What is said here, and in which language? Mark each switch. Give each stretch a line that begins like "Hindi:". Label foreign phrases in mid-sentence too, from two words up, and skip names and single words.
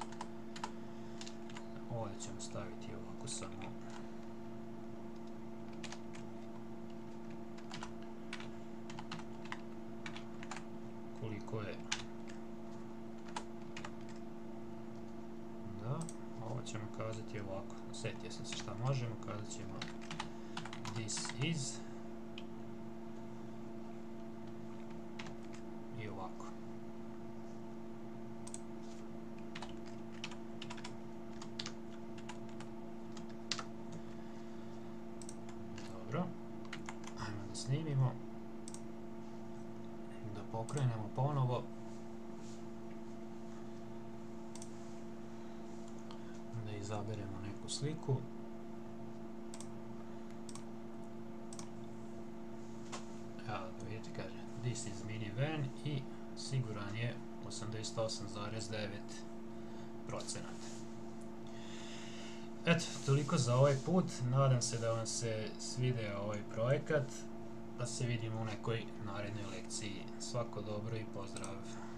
Bosnian: ovdje ćemo staviti ovako samo koliko je, da, ovo ćemo kazati ovako, setio sam se šta možemo, kazat ćemo
English: this is
Bosnian: i ovako. Dobro, ajmo da snimimo, da pokrenemo ponovo, da izaberemo neku sliku. Evo da vidite, kaže
English: this is minivan
Bosnian: i siguran je 88,9%. Eto, toliko za ovaj put, nadam se da vam se svidio ovaj projekat, pa se vidimo u nekoj narednoj lekciji. Svako dobro i pozdrav!